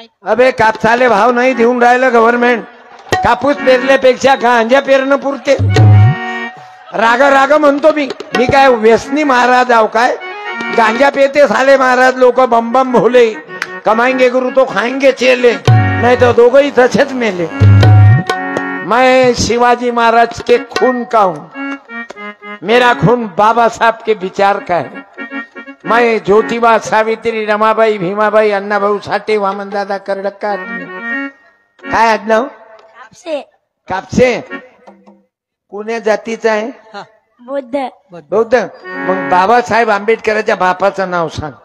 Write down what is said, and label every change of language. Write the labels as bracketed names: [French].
[Marathi] अबे कापसाले भाव नाही देऊन राहिलं गव्हर्नमेंट. कापूस पेरल्यापेक्षा गांजा पेरणं पुरते. राग म्हणतो मी काय व्यसनी महाराज आहो काय? गांजा पेते साले महाराज लोक. [Hindi] बम बम भोले. कमाएंगे गुरु तो खाएंगे चेले. नहीं तो [Marathi] दोघंही तसेच मेले. [Hindi] मैं शिवाजी महाराज के खून का हूं. मेरा खून बाबा साहब के विचार का है. मैं ज्योतिबा, सावित्री, रमाबाई, भीमाबाई, अण्णाभाऊ साठे, वामनदादा कर्डक्का. [Marathi] काय आडनाव? कापसे. कापसे. कोण्या जातीचा आहे? बौद्ध. बौद्ध. मग बाबासाहेब आंबेडकरांच्या बापाचं नाव सांग.